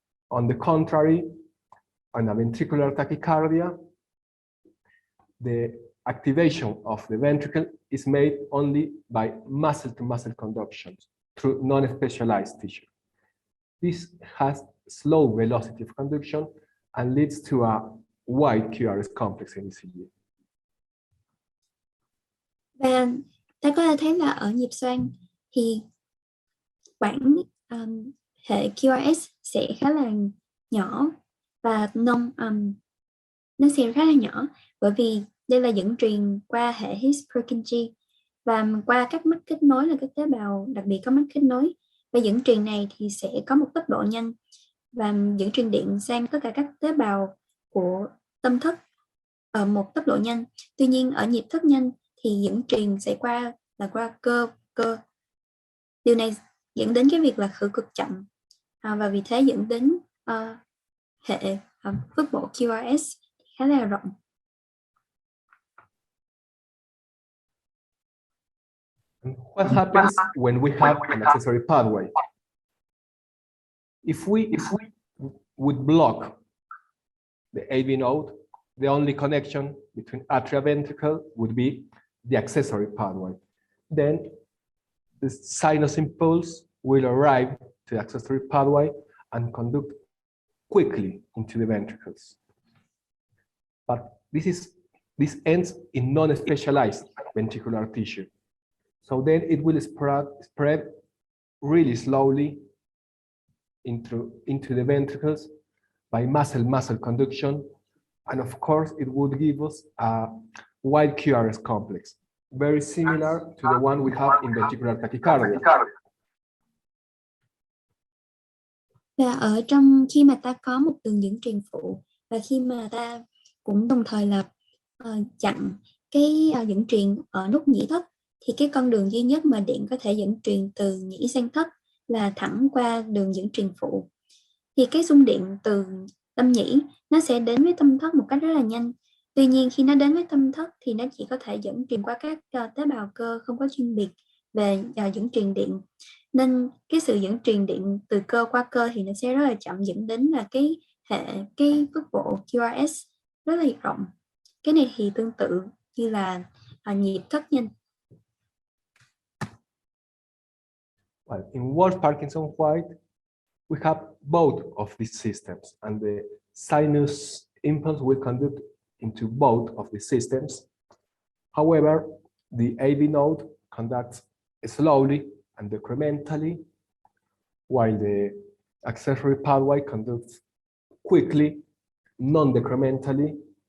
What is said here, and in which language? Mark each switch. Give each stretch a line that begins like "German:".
English: On the contrary, on a ventricular tachycardia, the activation of the ventricle is made only by muscle-to-muscle conduction through non-specialized tissue. This has slow velocity of conduction and leads to a wide QRS complex in ECG.
Vietnamese: Và ta có thể thấy là ở nhịp xoang thì quãng hệ QRS sẽ khá là nhỏ và nó sẽ khá là nhỏ, bởi vì đây là dẫn truyền qua hệ His-Purkinje và qua các mắt kết nối là các tế bào đặc biệt có mắt kết nối, và dẫn truyền này thì sẽ có một tốc độ nhanh và dẫn truyền điện sang tất cả các tế bào của tâm thất ở một tốc độ nhanh. Tuy nhiên ở nhịp thất nhanh thì dẫn truyền sẽ qua cơ. Điều này dẫn đến cái việc là khử cực chậm, và vì thế dẫn đến hệ phước bộ QRS khá là rộng.
English: What happens when we have an accessory pathway? If we would block the AV node, the only connection between atria ventricle would be the accessory pathway. Then the sinus impulse will arrive to the accessory pathway and conduct quickly into the ventricles. But this ends in non-specialized ventricular tissue. So then it will spread really slowly into the ventricles by muscle-muscle conduction. And of course, it would give us a wide QRS complex, very similar to the one we have in ventricular tachycardia.
Vietnamese: Và ở trong khi mà ta có một đường dẫn truyền phụ và khi mà ta cũng đồng thời là chặn cái dẫn truyền ở nút nhĩ thất, thì cái con đường duy nhất mà điện có thể dẫn truyền từ nhĩ sang thất là thẳng qua đường dẫn truyền phụ. Thì cái xung điện từ tâm nhĩ nó sẽ đến với tâm thất một cách rất là nhanh. Tuy nhiên khi nó đến với tâm thất thì nó chỉ có thể dẫn truyền qua các tế bào cơ không có chuyên biệt về dẫn truyền điện. Nên cái sự dẫn truyền điện từ cơ qua cơ thì nó sẽ rất là chậm, dẫn đến là cái phước bộ QRS rất là rộng. Cái này thì tương tự như là nhịp thất nhanh.
English: Well, in Wolff-Parkinson-White, we have both of these systems, and the sinus impulse will conduct into both of the systems. However, the AV node conducts slowly and decrementally, while the accessory pathway conducts quickly, non-decrementally.